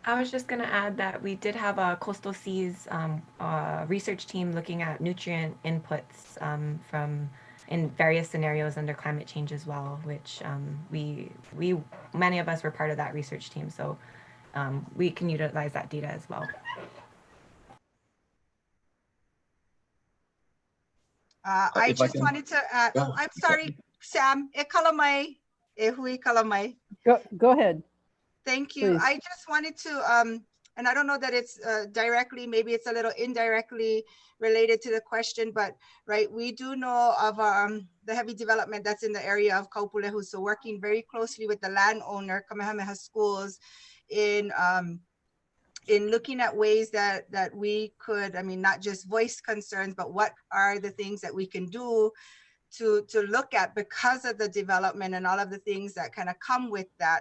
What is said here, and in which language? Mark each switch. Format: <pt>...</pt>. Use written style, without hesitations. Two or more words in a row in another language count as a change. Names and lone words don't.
<en>I was just going to add that we did have a coastal seas research team looking at nutrient inputs from in various scenarios under climate change as well, which we many of us were part of that research team, so we can utilize that data as well. I If I just can, wanted to add, yeah, oh, I'm sorry,</en> <haw>Sam, e kalamay, e hui kalamay.</haw> <en>Go ahead. Thank you. Please. I just wanted to, and I don't know that it's directly, maybe it's a little indirectly related to the question, but right, we do know of the heavy development that's in the area of Kaupulehu. So working very closely with the landowner, Kamehameha Schools, in looking at ways that we could, I mean, not just voice concerns, but what are the things that we can do to look at because of the development and all of the things that kind of come with that.</en>